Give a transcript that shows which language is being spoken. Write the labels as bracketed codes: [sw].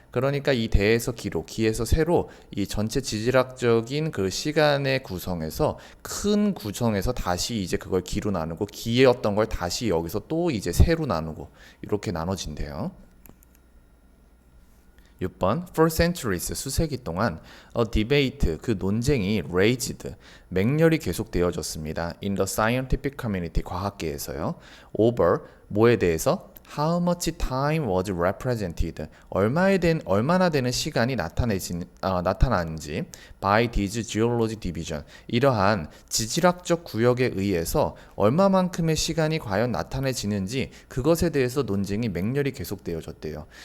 [ko] 그러니까 이 대에서 기로, 기에서 세로 이 전체 지질학적인 그 시간의 구성에서 큰 구성에서 다시 이제 그걸 기로 나누고 기였던 걸 다시 여기서 또 이제 세로 나누고 이렇게 나눠진대요. 6번 [en] For centuries [ko] 수세기 동안 [en] a debate [ko] 그 논쟁이 raised 맹렬히 계속되어졌습니다. [en] In the scientific community [ko] 과학계에서요. Over 뭐에 대해서 [en] How much time was represented [ko] 얼마나 되는 시간이 나타나는지 [en] by this geology division [ko] 이러한 지질학적 구역에 의해서 얼마만큼의 시간이 과연 나타내지는지 그것에 대해서 논쟁이 맹렬히 계속되어졌대요.